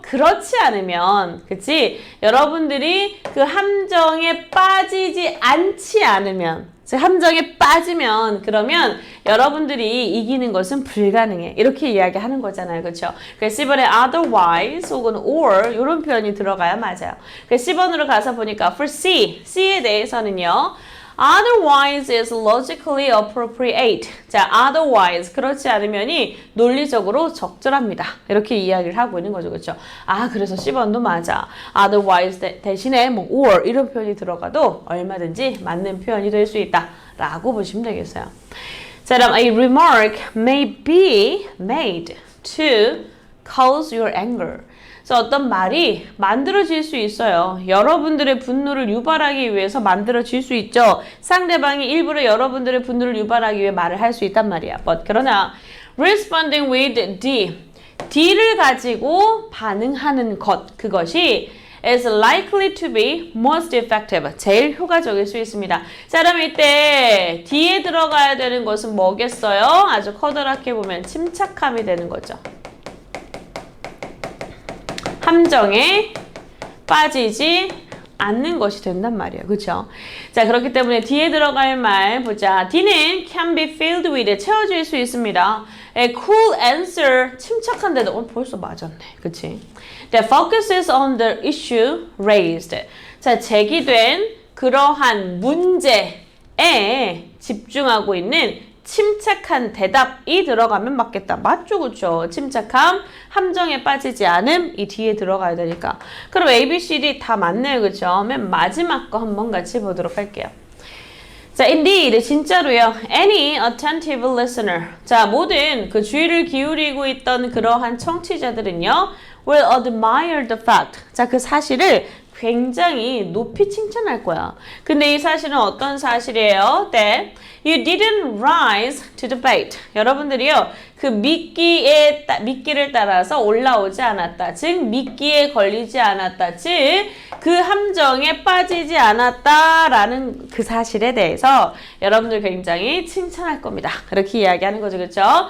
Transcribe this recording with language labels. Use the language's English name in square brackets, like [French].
[Korean] 그렇지 않으면 그치? 여러분들이 그 함정에 빠지지 않지 않으면 즉 함정에 빠지면 그러면 여러분들이 이기는 것은 불가능해. 이렇게 이야기하는 거잖아요. 그렇죠? 그래서 10번에 otherwise 혹은 or 이런 표현이 들어가야 맞아요. 그래서 10번으로 가서 보니까 for C, C에 대해서는요. [English] Otherwise is logically appropriate. [Korean] 자, otherwise 그렇지 않으면이 논리적으로 적절합니다. 이렇게 이야기를 하고 있는 거죠, 그렇죠? 아, 그래서 10번도 맞아. Otherwise 대신에 뭐 or 이런 표현이 들어가도 얼마든지 맞는 표현이 될 수 있다라고 보시면 되겠어요. 자, 그럼 [English] a remark may be made to cause your anger. [Korean] 그래서 어떤 말이 만들어질 수 있어요. 여러분들의 분노를 유발하기 위해서 만들어질 수 있죠. 상대방이 일부러 여러분들의 분노를 유발하기 위해 말을 할 수 있단 말이야. [English] But [Korean] 그러나 [English] responding with [Korean] D를 가지고 반응하는 것, 그것이 [English] is likely to be most effective. [Korean] 제일 효과적일 수 있습니다. 자, 그럼 이때 D에 들어가야 되는 것은 뭐겠어요? 아주 커다랗게 보면 침착함이 되는 거죠. 함정에 빠지지 않는 것이 된단 말이에요. 그렇죠? 자, 그렇기 때문에 D에 들어갈 말 보자. [English] D는 can be filled with [Korean] 채워질 수 있습니다. [English] A cool answer [Korean] 침착한데도 벌써 맞았네. 그치? [English] That focuses on the issue raised. [Korean] 자, 제기된 그러한 문제에 집중하고 있는 침착한 대답이 들어가면 맞겠다. 맞죠? 그쵸? 침착함, 함정에 빠지지 않음, 이 뒤에 들어가야 되니까. 그럼 A, B, C, D 다 맞네요. 그쵸? 맨 마지막 거 한번 같이 보도록 할게요. 자, indeed, 진짜로요. [English] Any attentive listener. [Korean] 자, 모든 그 주의를 기울이고 있던 그러한 청취자들은요. [English] will admire the fact. [Korean] 자, 그 사실을 굉장히 높이 칭찬할 거야. 근데 이 사실은 어떤 사실이에요? [English] That you didn't rise to the bait. [Korean] 여러분들이요, 그 미끼를 따라서 올라오지 않았다. 즉, 미끼에 걸리지 않았다. 즉, 그 함정에 빠지지 않았다라는 그 사실에 대해서 여러분들 굉장히 칭찬할 겁니다. 그렇게 이야기하는 거죠. 그렇죠?